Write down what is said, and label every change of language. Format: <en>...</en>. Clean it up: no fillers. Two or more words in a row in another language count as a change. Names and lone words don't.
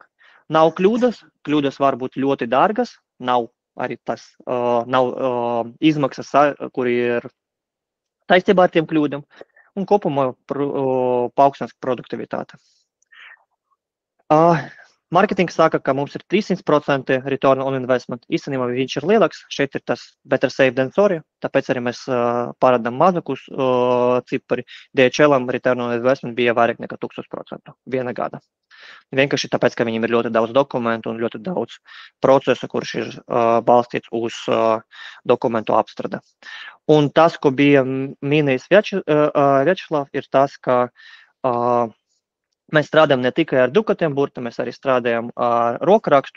<lv>Nav kļūdas var būt ļoti dārgas, nav arī tas, nav izmaksas, kuri ir saistībā ar tiem kļūdām, un kopumā paaugstinās produktivitāte. Marketings saka, ka mums ir 300%</lv> <en>return on investment.</en> <lv>Īstenībā viņš ir lielāks. Šeit ir tas</lv> <en>better safe than sorry.</en> <lv>Tāpēc arī mēs parādām mazākus cipari. DHL-am</lv> <en>return on investment</en> <lv>bija vairāk nekā 1000% viena gada. Vienkārši tāpēc, ka viņiem ir ļoti daudz dokumentu un ļoti daudz procesu, kurš ir balstīts uz dokumentu apstrādi. Un tas, ko bija minējis Vjačeslav, ir tas, ka mēs strādājam ne tikai ar dukatiem burtiem, mēs arī strādājam ar rokrakstu.</lv>